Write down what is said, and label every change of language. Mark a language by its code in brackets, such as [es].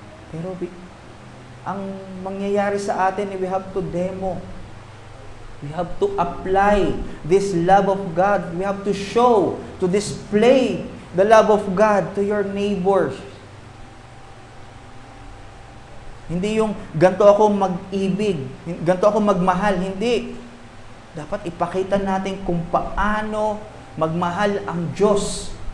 [tl] Pero ang mangyayari sa atin, [en] we have to demo. We have to apply this love of God. We have to show, to display the love of God to your neighbors. [tl] Hindi yung ganito ako mag-ibig, ganito ako magmahal. Hindi. Dapat ipakita natin kung paano magmahal ang Diyos.